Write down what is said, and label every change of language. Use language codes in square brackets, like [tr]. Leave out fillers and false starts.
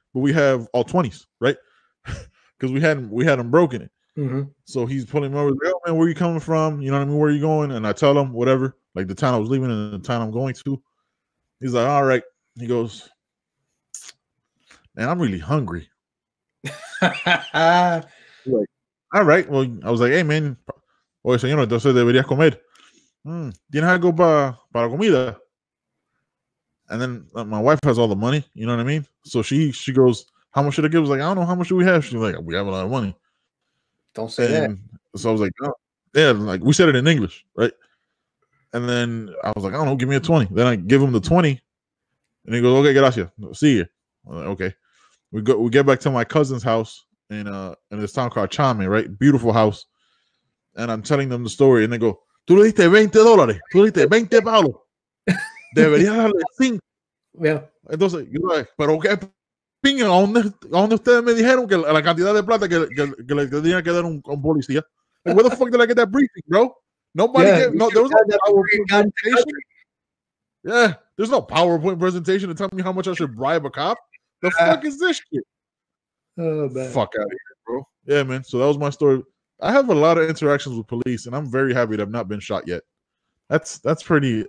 [en] But we have all 20s, right? Because we hadn't broken it. So he's pulling me over. Like, oh man, where you coming from? You know what I mean? Where are you going? And I tell him whatever, like the town I was leaving and the town I'm going to. He's like, all right. He goes, man, I'm really hungry. Like, all right. Well, I was like, hey man, [es] oye señor, entonces deberías comer. ¿Tienes algo para comida? [en] And then my wife has all the money, you know what I mean? So she goes, how much should I give? I was like, I don't know, how much do we have? She's like, we have a lot of money. Don't say that. So I was like, oh. Yeah, like we said it in English, right? And then I was like, I don't know, give me a 20. Then I give him the 20, and he goes, okay, gracias, see you. Like, okay, we get back to my cousin's house in this town called Chame, right? Beautiful house. And I'm telling them the story, and they go, [es] tú le diste $20, tú le diste 20 palos. Deberías darle 5. [en] Yeah. [es] Entonces, yo like, pero qué pinga, ¿a dónde ustedes me dijeron que la cantidad de plata que le tenía que dar un policía? [en] Like, where the fuck did I get that briefing, bro? Nobody there was no PowerPoint presentation. Yeah, there's no PowerPoint presentation to tell me how much I should bribe a cop. The fuck is this shit? Oh, man. Fuck out of here, bro. Yeah, man. So that was my story. I have a lot of interactions with police, and I'm very happy that I've not been shot yet. That's pretty.